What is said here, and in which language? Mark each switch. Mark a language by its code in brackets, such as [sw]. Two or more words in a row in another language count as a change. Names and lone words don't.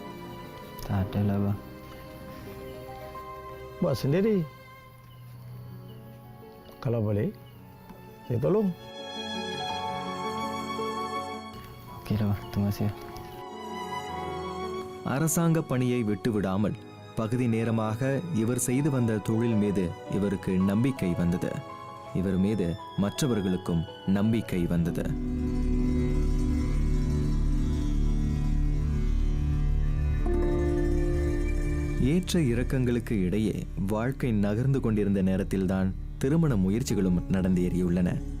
[ms] Tak ada lah bang. Buat sendiri. Kalau boleh, saya tolong. Okey lah bang, terima kasih. [ta] அரசாங்க பணியை விட்டுவிடாமல் பகுதி நேரமாக இவர் செய்து வந்த தொழில் மீது இவருக்கு நம்பிக்கை வந்தது. இவர் மீது மற்றவர்களுக்கும் நம்பிக்கை வந்தது. ஏற்ற இறக்கங்களுக்கு இடையே வாழ்க்கை நகர்ந்து கொண்டிருந்த நேரத்தில்தான் திருமண முயற்சிகளும் நடந்தேறியுள்ளன.